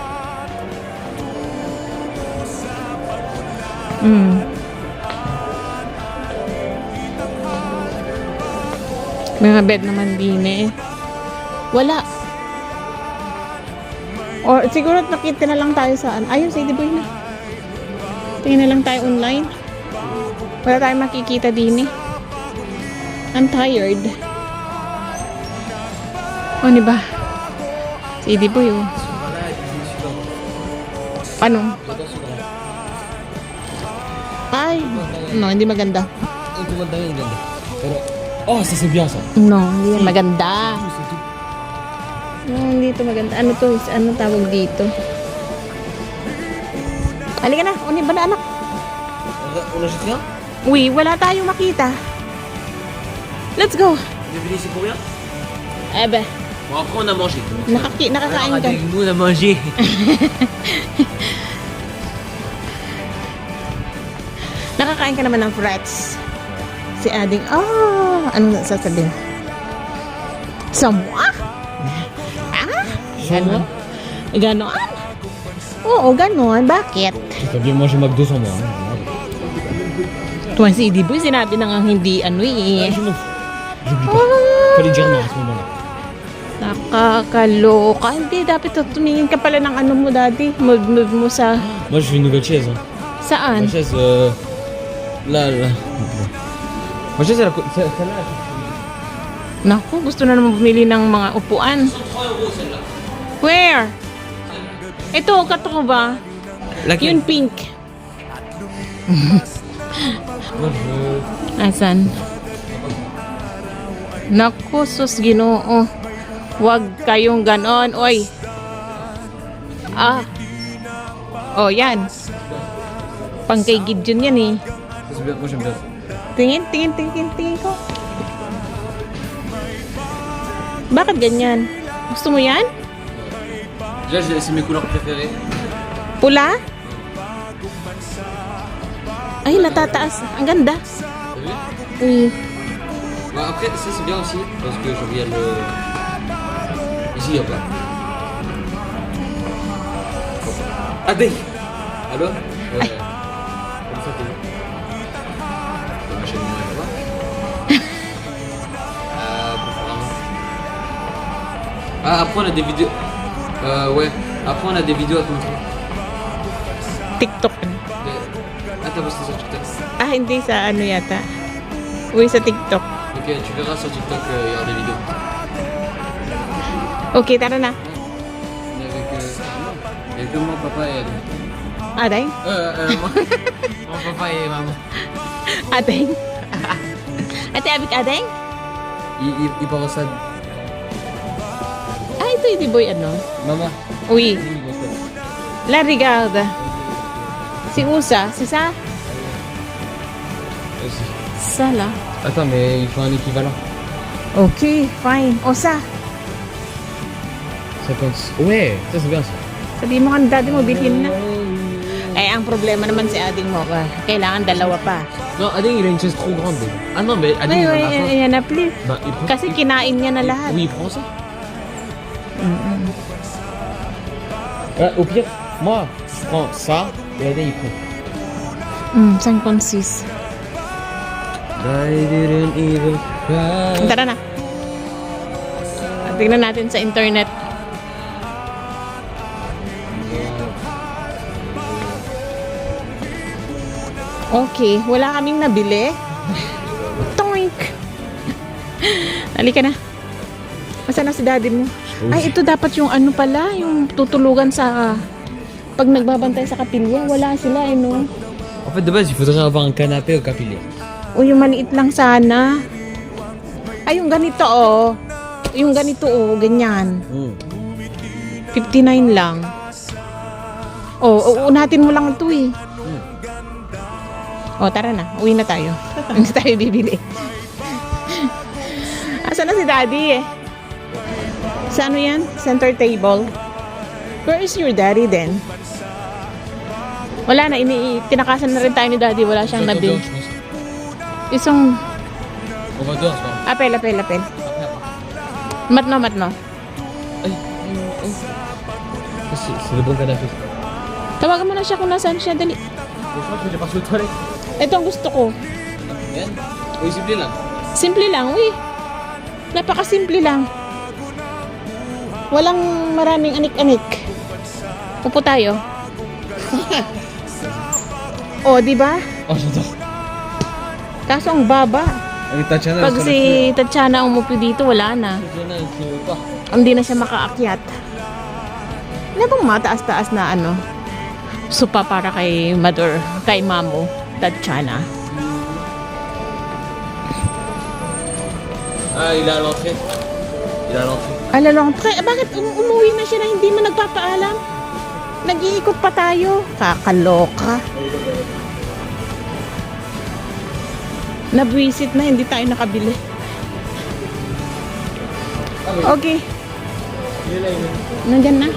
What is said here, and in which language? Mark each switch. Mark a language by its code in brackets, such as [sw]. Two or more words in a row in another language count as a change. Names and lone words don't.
[tl] Mga bed naman din eh. Wala. Or siguro nakita na lang tayo saan. Ayun, si D-Boy na. Tingin na lang tayo online. Wala tayong makikita din eh. [en] I'm tired. [tl] O, diba? Si D-Boy oh. Ano? Ay, no, hindi maganda. Ito maganda yun, ganda. Pero, oh, sa Sibiasa. No, hindi maganda. Dito maganda. Ano to? Ano tawag dito? Halika na. Unin ba na anak? [fr] On achète rien? [tl] Uy, wala tayong makita. [en] Let's go. [fr] On est venu ici pour rien? Ebe, Bon, après on a mangé. [tl] nakakain ka. [fr] Nous on a mangé. [tl] Nakakain ka naman ng frats. Si Ading, ano sasabihin? Samwa? Ganon? Ganon? Oo, ganon. Bakit? [fr] T'as bien mangé McDo sans moi. [tl] Tuwan si Idiboy, sinabi na nga hindi ano eh. [fr] Je m'en fous. J'oublie pas. Fallait dire non à ce moment-là. [tl] Nakakaloka. Hindi, dapat tumingin ka pala ng ano mo, daddy. Mood mo sa... [fr] Moi je veux une nouvelle chaise. Hein. [tl] Saan? [fr] Ma chaise, là. Ma chaise, celle-là. [tl] Naku, gusto na naman bumili ng mga upuan. [fr] 3 euros celle-là. [en] Where? [tl] Ito, kato ko ba? [fr] Laquelle? [tl] Yun pink. [fr] Moi je veux. [tl] Asan? Naku, sus Ginoo. Huwag kayong ganon. Oy. Oh, yan. Pang kay Gideon yan eh. [fr] Ça, c'est bien. Moi j'aime bien ça. [tl] Tingin ko. Bakit ganyan? Gusto mo yan? [fr] Déjà c'est mes couleurs préférées. [tl] Pula? Ay, natataas. Ang ganda. [fr] T'as vu? Uy. Bah, après ça c'est bien aussi parce que je regarde le. Ici y'a pas. Adé. Allô? Ouais. Comme ça t'es bon. Ma chaîne là-bas. Après on a des vidéos. Ouais. Après on a des vidéos à te montrer. TikTok. Ah t'as posté sur TikTok. [tl] Hindi sa ano yata. Uy, sa TikTok. [fr] Ok, tu verras sur TikTok, il y aura des vidéos. [tl] Okay, tara na. [fr] Il y avait que moi, papa et elle. [tl] Aday? [fr] Moi. Mon papa et maman. [tl] Adeng? Ate Abik Adeng? [fr] Il part au stade. [tl] Ito hindi boy ano? [fr] Maman. Uy, Oui, il va au stade. la regarde. Si Usa, si Sa? Aussi. [tl] Sala. [fr] Attends, mais il faut un équivalent. [en] Okay, fine. Osa. [fr] 50. Ouais, ça c'est bien ça. [tl] Sabi mo kan daddy mo, bilhin na. Eh, ang problema naman si Ading mo, kailangan dalawa pa. [fr] Non, Ading il a une chaise trop grande. Ah non, mais Ading il en a pas. [tl] Ayan na, please. [fr] Bah, il prend. [tl] Kasi kinain niya na lahat. [fr] Oui, il prend ça. Au pire, moi, je prends ça et Ading il prend. 56. [en] I didn't even cry. [tl] Tara na. At tingnan natin sa internet. Okay, wala kaming nabili. Toink! Halika na. Masa na si daddy mo? Ay, ito dapat yung ano pala, yung tutulugan sa... Pag nagbabantay sa kapilya, wala sila eh, no? [fr] En fait, de base, il faudrait avoir un canapé au capilé. [tl] O yung maliit lang sana. Ay, yung ganito oh. Yung ganito oh, ganyan. 59 lang. Uunatin mo lang ito eh. Tara na. Uwi na tayo. Hindi tayo bibili. Asa na si daddy eh? Sa ano yan? [en] Center table. Where is your daddy then? [tl] Wala na. Tinakasan na rin tayo ni daddy. Wala siyang nabil. Isang... [fr] On va dehors, c'est pas Apel. Après. Matno. Aïe. C'est le bon canapé. [tl] Tawagan mo na siya kung nasaan siya. Dali. [fr] Je crois que j'ai passé aux toilettes. [tl] Ito ang gusto ko. Yan. [fr] Oui, s'il vous plaît, là. [tl] Simple lang, uy. Napaka-simple lang. Walang maraming anik-anik. Upo tayo. Di ba? [fr] Oh, j'adore. [tl] Kaso ang baba. [fr] Avec Tatiana, [tl] Pag si Tatiana umupo dito, wala na. [fr] Tatiana, qui veut pas. [tl] Hindi na siya makaakyat. Ano bang mataas-taas na ano? Supa para kay mother, kay mamo, Tatiana. [fr] Ah, il est à l'entrée. Il est à l'entrée. [tl] Alalong, bakit umuwi na siya na hindi mo nagpapaalam? Nag-iikot pa tayo. Kakaloka. Nabwisit na, hindi tayo nakabili. Okay. Nandyan na.